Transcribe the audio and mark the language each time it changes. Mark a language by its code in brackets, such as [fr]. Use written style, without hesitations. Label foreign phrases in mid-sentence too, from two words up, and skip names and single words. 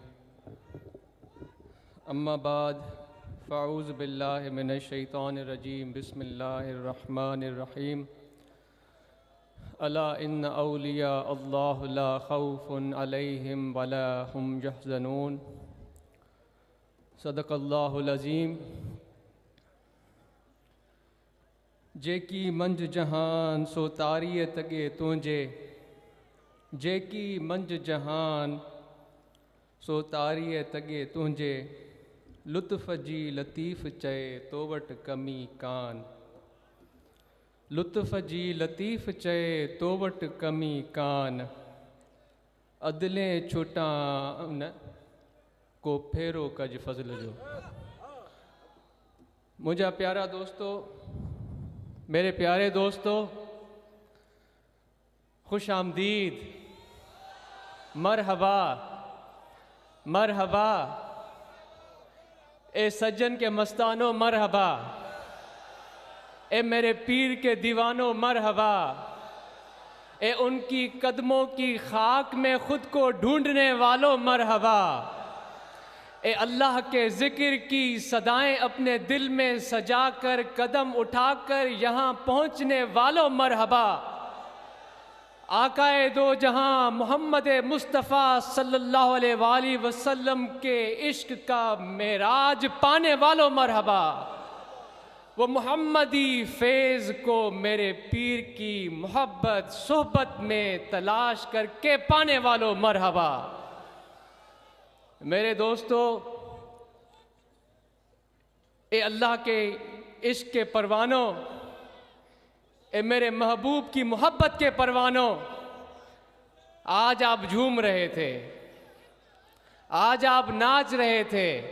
[ar] أما بعد فأعوذ بالله من الشيطان الرجيم، بسم الله الرحمن الرحيم. ألا إن أولياء الله لا خوف عليهم ولا هم يحزنون. صدق الله العظيم. [sd] जेकी मंझ जहान सो तारीअ तगे तुंहिंजे, जेकी मंझ जहान सो तारीअ तगे तुंहिंजे, लुत्फ़ जी लतीफ़ चए तो वटि कमी कान, लुत्फ़ जी लतीफ़ चए तो वटि कमी कान, अदले छुटा न को फेरो कज फज़ल जो। [hi] मुझा प्यारा दोस्तों, मेरे प्यारे दोस्तों, खुश आमदीद, मरहबा मरहबा, ए सज्जन के मस्तानो मरहबा, ए मेरे पीर के दीवानों मरहबा, ए उनकी कदमों की खाक में खुद को ढूंढने वालों मरहबा, ए अल्लाह के ज़िक्र की सदाएं अपने दिल में सजा कर कदम उठाकर यहाँ पहुँचने वालों मरहबा। आकाए दो जहां मोहम्मद मुस्तफ़ा [ar] صلى الله عليه وسلم [hi] के इश्क का मेराज पाने वालों मरहबा। वो मोहम्मदी फैज़ को मेरे पीर की मोहब्बत सोहबत में तलाश करके पाने वालों मरहबा। मेरे दोस्तों, ए अल्लाह के इश्क के परवानों, ए मेरे महबूब की मोहब्बत के परवानों, आज आप झूम रहे थे, आज आप नाच रहे थे।